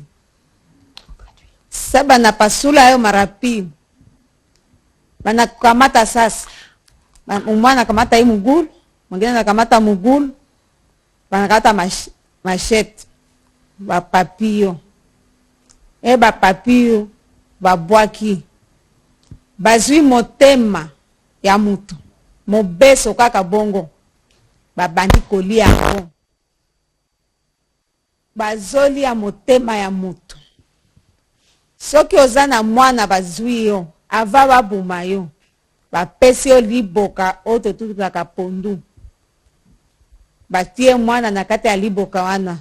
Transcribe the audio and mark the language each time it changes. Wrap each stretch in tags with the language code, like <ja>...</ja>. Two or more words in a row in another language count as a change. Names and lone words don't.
<sw>Sasa banapasula hayo mara pili, banakamata sasa, mwana kamata hii mugulu, mwingine anakamata mugulu, banakata mashete bapapio,</sw> <ln>bapapio babwaki, bazwi motema ya mutu mobeso kaka bongo, babandi kolia yango, bazoli ya motema ya mutu. Soki oza na mwana bazwi yo ava babuma yo, bapesi yo liboka oyo totutaka pondu, batie mwana na kati ya liboka wana.</ln>